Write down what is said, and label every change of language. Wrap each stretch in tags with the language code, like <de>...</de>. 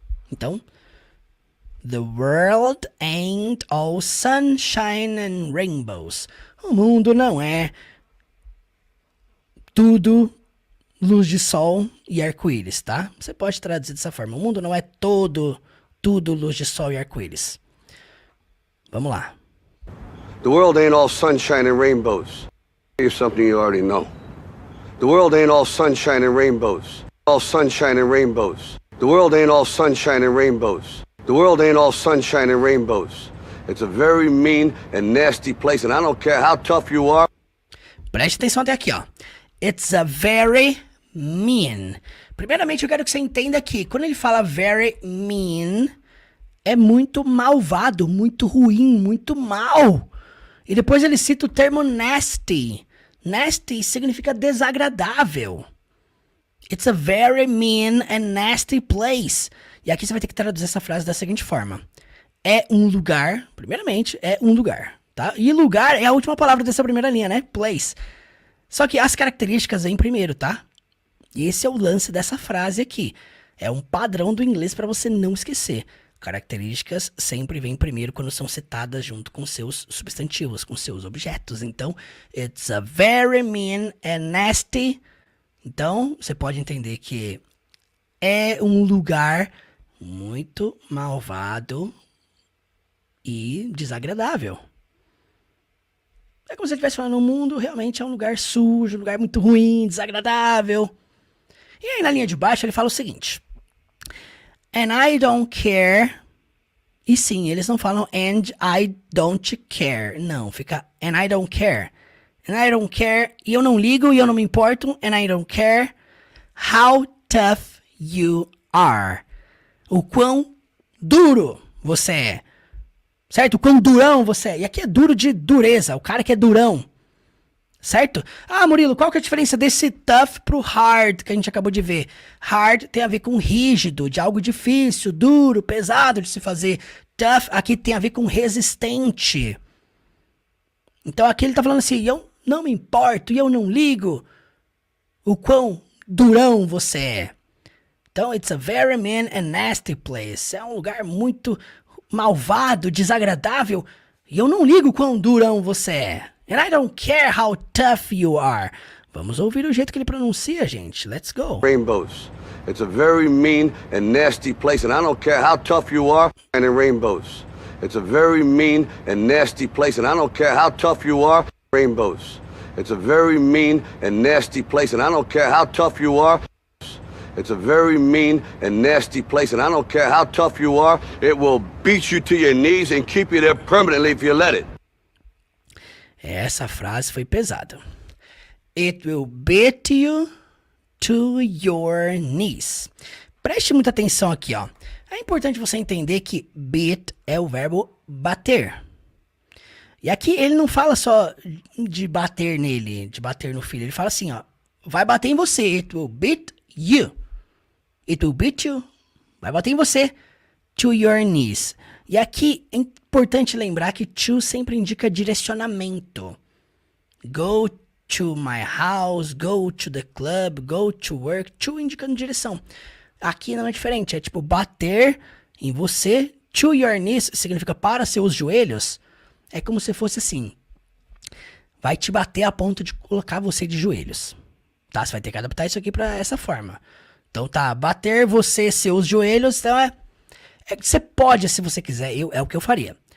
<en>Então, the world ain't all sunshine and rainbows.</en> <pt>O mundo não é tudo luz de sol e arco-íris, tá? Você pode traduzir dessa forma. O mundo não é tudo luz de sol e arco-íris. Vamos lá.</pt> <en>The world ain't all sunshine and rainbows. I'll tell you something you already know. The world ain't all sunshine and rainbows. All sunshine and rainbows. The world ain't all sunshine and rainbows. The world ain't all sunshine and rainbows. It's a very mean and nasty place, and I don't care how tough you are.</en> <pt>Preste atenção até aqui, ó.</pt> <en>It's a very mean.</en> <pt>Primeiramente, eu quero que você entenda que quando ele fala very mean, é muito malvado, muito ruim, muito mal. E depois ele cita o termo nasty. Nasty significa desagradável.</pt> <en>It's a very mean and nasty place.</en> <pt>E aqui você vai ter que traduzir essa frase da seguinte forma. É um lugar, primeiramente, é um lugar, tá? E lugar é a última palavra dessa primeira linha, né? Place. Só que as características vêm primeiro, tá? E esse é o lance dessa frase aqui. É um padrão do inglês para você não esquecer. Características sempre vêm primeiro quando são citadas junto com seus substantivos, com seus objetos.</pt> <en>Então, it's a very mean and nasty.</en> <pt>Então, você pode entender que é um lugar muito malvado e desagradável. É como se você estivesse falando, o mundo realmente é um lugar sujo, um lugar muito ruim, desagradável. E aí na linha de baixo ele fala o seguinte. And I don't care. E sim, eles não falam</pt> <en>and I don't care.</en> <pt>Não, fica</pt> <en>and I don't care.</en> <pt>And I don't care. E eu não ligo e eu não me importo.</pt> <en>And I don't care how tough you are.</en> <pt>O quão duro você é. Certo? O quão durão você é. E aqui é duro de dureza. O cara que é durão. Certo? Ah, Murilo, qual que é a diferença desse tough pro hard que a gente acabou de ver? Hard tem a ver com rígido, de algo difícil, duro, pesado de se fazer. Tough aqui tem a ver com resistente. Então aqui ele tá falando assim, eu não me importo e eu não ligo o quão durão você é.</pt> <en>Então, it's a very mean and nasty place.</en> <pt>É um lugar muito malvado, desagradável e eu não ligo o quão durão você é.</pt> <en>And I don't care how tough you are.</en> <pt>Vamos ouvir o jeito que ele pronuncia, gente.</pt> <en>Let's go. Rainbows. It's a very mean and nasty place, and I don't care how tough you are. And in rainbows. It's a very mean and nasty place, and I don't care how tough you are. Rainbows. It's a very mean and nasty place, and I don't care how tough you are. It's a very mean and nasty place, and I don't care how tough you are. It will beat you to your knees and keep you there permanently if you let it.</en> <pt>Essa frase foi pesada.</pt> <en>It will beat you to your knees.</en> <pt>Preste muita atenção aqui, ó. É importante você entender que beat é o verbo bater. E aqui ele não fala só de bater nele, de bater no filho. Ele fala assim, ó. Vai bater em você.</pt> <en>It will beat you. It will beat you. Vai bater em você. To your knees.</en> <pt>E aqui é importante lembrar que to sempre indica direcionamento.</pt> <en>Go to my house, go to the club, go to work.</en> <pt>To indicando direção. Aqui não é diferente, é tipo bater em você. To your knees significa para seus joelhos. É como se fosse assim. Vai te bater a ponto de colocar você de joelhos. Tá? Você vai ter que adaptar isso aqui pra essa forma. Então tá, bater você, seus joelhos, então você pode, se você quiser, é o que eu faria.</pt>